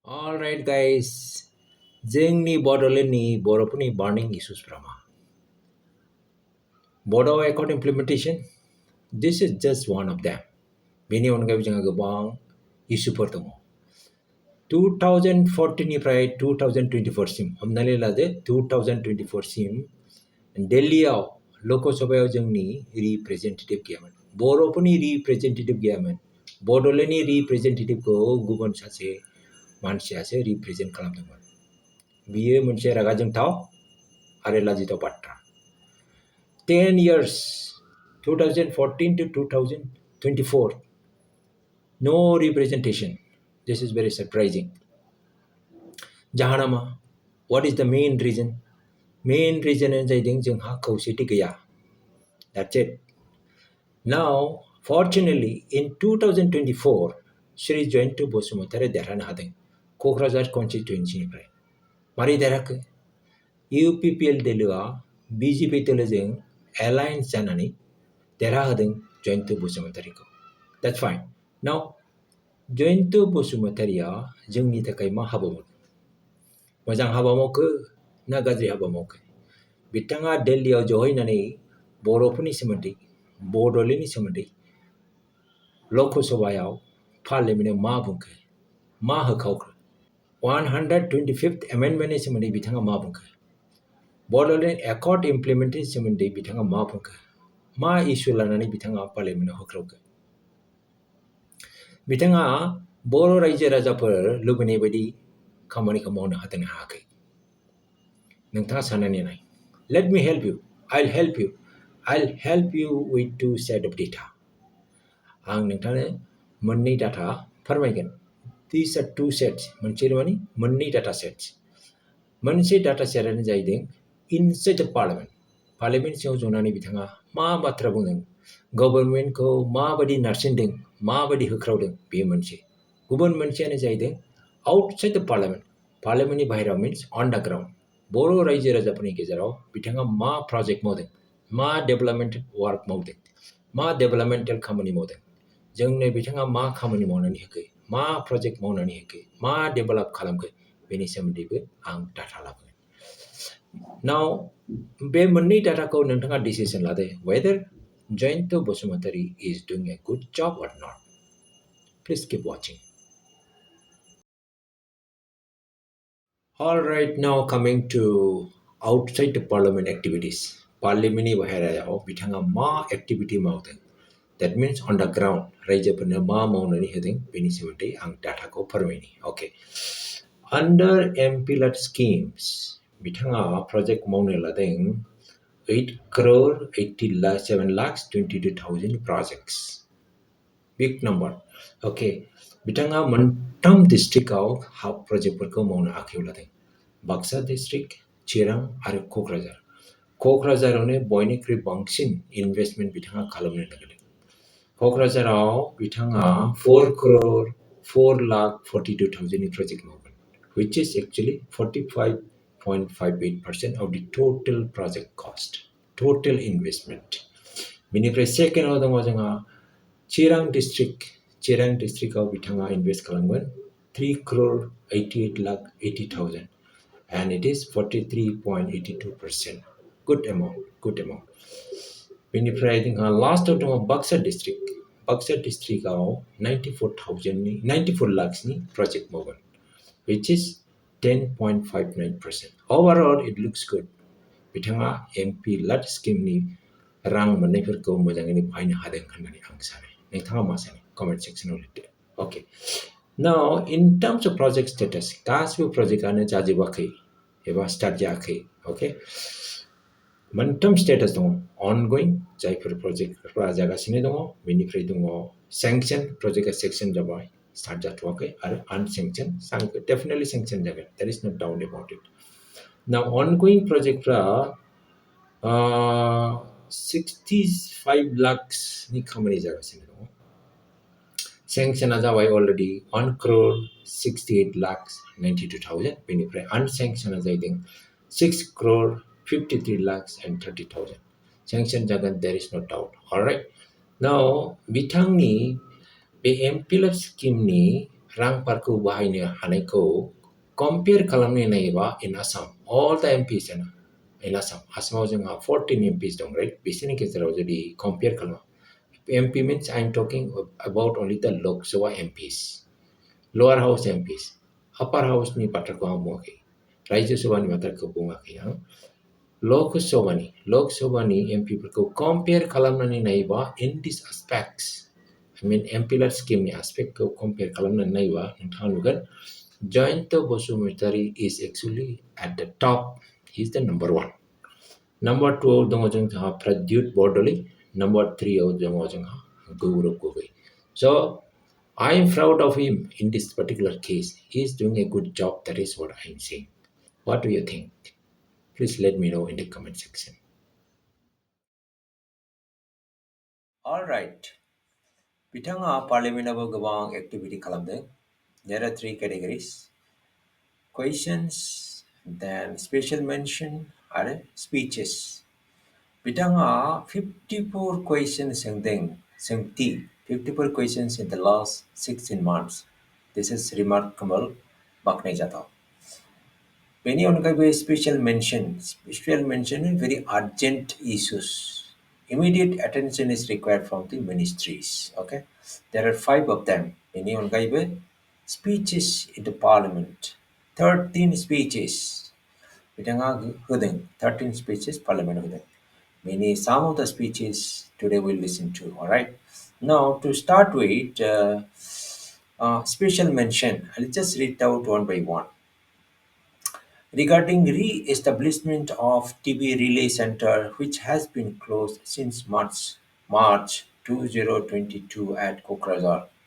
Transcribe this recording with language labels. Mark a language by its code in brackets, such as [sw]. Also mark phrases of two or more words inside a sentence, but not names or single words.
[en] Alright guys, [brx] जोंनि बड'लेण्डनि बर'फोरनि [en] burning issues [brx] फ्रा मा? [en] Bodo Accord implementation, this is just one of them. [brx] बेनि अनगायैबो जोंहा गोबां इसुफोर दङ। 2014 निफ्राय 2024 सिम हमनानै लादो 2024 सिम दिल्लीयाव लक सभायाव जोंनि रिप्रेजेन्टेटिभ गैयामोन। बर'फोरनि रिप्रेजेन्टेटिभ गैयामोन। बड'लेण्डनि रिप्रेजेन्टेटिभखौ गुबुन सासे मानसियासो रिप्रेजेन्ट खालामदोंमोन। बियो मोनसे रागा जोंथाव आरो लाजिथाव बाथ्रा। [en] 10 years 2014 to 2024 no representation. This is very surprising. [brx] जाहोना मा? [en] What is the main reason? Main reason [brx] जाहैदों जोंहा खौसेथि गैया. [en] That's it. Now, fortunately, in 2024, Shri Joyanta Basumatary [brx] देरहानो हादों क'क्राझार कनस्टिटुवेन्सिनिफ्राय। मारै देरहाखो? UPPL दोलोआ BJP दोलोजों एलायन्स जानानै देरहाहोदों जयन्त बसुमतारीखौ। [en] That's fine. Now, [brx] जयन्त बसुमतारीया जोंनि थाखाय मा हाबा मावदों? मोजां हाबा मावखो ना गाज्रि हाबा मावखो? बिथाङा दिल्लीयाव जहैनानै बर'फोरनि सोमोन्दै बड'लेण्डनि सोमोन्दै लक सभायाव पार्लियामेन्टआव मा बुंखो? मा होखावखो? 125th एमेन्डमेन्टनि सोमोन्दै बिथाङा मा बुंखो? बड'लेण्ड एकर्ड इमप्लिमेन्टेसननि सोमोन्दै बिथाङा मा बुंखो? मा इसु लानानै बिथाङा पार्लियामेन्टआव होख्रावखो? बिथाङा बर' रायजो राजाफोर लुबैनाय बायदि खामानिखौ मावनो हादोंना हायाखै? नोंथाङा साननानै नाय। [en] Let me help you. I'll help you. I'll help you with two set of data. [brx] आं नोंथांनो मोननै डाटा फोरमायगोन। [en] These are two sets. [brx] मोनसे माने मोननै [en] data sets. [brx] मोनसे डाटा सेटआनो जाहैदों [en] inside the parliament. [brx] पार्लियामेन्ट सिङाव जनानै बिथाङा मा बाथ्रा बुंदों, गभर्नमेन्टखौ माबायदि नारसिनदों, माबायदि होख्रावदों, बे मोनसे। गुबुन मोनसेयानो जाहैदों [en] outside the parliament. [brx] पार्लियामेन्टनि बाहेरायाव [en] means underground. [brx] बर' रायजो राजाफोरनि गेजेराव बिथाङा मा प्रजेक्ट मावदों, मा [en] development work [brx] मावदों, मा डेभेलपमेन्टेल खामानि मावदों, जोंनो बिथाङा मा खामानि मावनानै होखो, मा प्रजेक्ट मावनानै होखो, मा डेभेलप खालामखो, बेनि सोमोन्दैबो आं डाटा लाबोगोन। नाउ बे मोननै डाटाखौ नोंथाङा डिसिसन लादो whether जयन्त बसुमतारी [en] is doing a good job or not. Please keep watching. All right, now coming to outside the parliament activities. [brx] पार्लियामेन्टनि बाहेरायाव बिथाङा मा एक्टिभिटी मावदों? [en] That means on the ground [brx] रायजोफोरनो मा मावनानै होदों बेनि सोमोन्दै आं डाटाखौ फोरमायनि। Okay. [en] Under MPLADS schemes [brx] बिथाङा प्रोजेक्ट मावनो लादों 8,87,22,000 projects. [en] Big number. Okay. [brx] बिथाङा मोनथाम डिस्ट्रिक्टआव हाफ प्रोजेक्टफोरखौ मावनो आखायाव लादों। बाक्सा डिस्ट्रिक्ट, चिरां आरो क'क्राझार। क'क्राझारावनो बयनिख्रुइ बांसिन इनभेस्टमेन्ट बिथाङा खालामनो नागिरदों। क'क्राझाराव बिथाङा 4,04,42,000 नि प्रोजेक्ट मावगोन, [en] which is actually 45.58% of the total project cost, total investment. [brx] बेनिफ्राय सेकेन्डआव दङ जोंहा चिरां डिस्ट्रिक्टआव बिथाङा इनभेस्ट खालामगोन 3,88,80,000 [en] and it is 43.82%. Good amount. [brx] बेनिफ्राय जोंहा लास्टआव दङ बाक्सा डिस्ट्रिक्टआव 94 लाखनि प्रोजेक्ट मावगोन, [en] which is 10.59%. Overall, it looks good. [brx] बिथाङा MPLADS स्किमनि रां मोननायफोरखौ मोजाङैनो बाहायनो हादों होननानै आं सानो। नोंथाङा मा सानो? कमेन्ट सेक्सनाव लिरदो। Okay. [en] Now, in terms of project status, [brx] गासिबो प्रोजेक्टआनो जाजोबाखै एबा स्टार्ट जायाखै। Okay. मोनथाम स्टेटास दङ। ongoing जायफोर प्रोजेक्टफोरा जागासिनो दङ, बेनिफ्राय दङ सेंक्शन, प्रोजेक्टआ सेंक्शन जाबाय, स्टार्ट जाथ'वाखै, आरो अनसेंक्शन, डेफिनेटलि सेंक्शन जागोन। [en] There is no doubt about it. [brx] नाउ ongoing प्रोजेक्टफ्रा 65 लाखनि खामानि जागासिनो दङ। सेंक्शना जाबाय अलरेडि 1,68,92,000, बेनिफ्राय अनसेंक्शना जाहैदों 6,53,30,000। सेंक्शन जागोन, [en] There is no doubt. [brx] अलराइट। नाउ बिथांनि बे MPLADS स्किमनि रांफोरखौ बाहायनो हानायखौ कम्पेयार खालामनो नायोबा [en] in Assam all the MPs in Assam [brx] आसामाव जोंहा 14 MPs दं राइट बिसोरनि गेजेराव जुदि कम्पेयार खालामो [en] MP means I'm talking about only the Lok Sabha MPs lower house MPs upper house [brx] नि बाथ्राखौ आं बुङाखै राज्य सभानि बाथ्राखौ बुङाखै आं लक सभानि MP फोरखौ कम्पेयार खालामनानै नायोबा [en] in these aspects I mean MPLADS scheme aspect [brx] को compare खालामनानै नायोबा नोंथाङा नुगोन Joyanta Basumatary [en] is actually at the top. He is the number 1. Number 2 [brx] आव दङ जोंहा [en] प्रद्युत बरदলৈ. Number 3 [brx] आव दङ जोंहा [en] गौरव गोगोई. So I am proud of him in this particular case. He is doing a good job. That is what I am saying. What do you think? Please let me know in the comment section. All right. [brx] बिथाङा पार्लियामेन्टआवबो गोबां एक्टिभिटी खालामदों. [en] There are 3 categories. Questions, then special mention, आरो speeches. बिथाङा 54 questions सोंथि 54 questions in the last 16 months. This is remarkable, [brx] बाख्नायजाथाव. बेनि अनगायैबो [en] special mention very urgent issues. Immediate attention is required from the ministries. Okay, there are 5 of them. [brx] बेनि अनगायैबो [en] speeches in the parliament. 13 speeches. [brx] बिथाङा होदों [en] 13 speeches parliament [brx] होदों. [en] Many some of the speeches today we'll listen to. All right. Now to start with, special mention. I'll just read out one by one. Regarding re-establishment of TB Relay Center, which has been closed since March 2022 at Kokrajhar.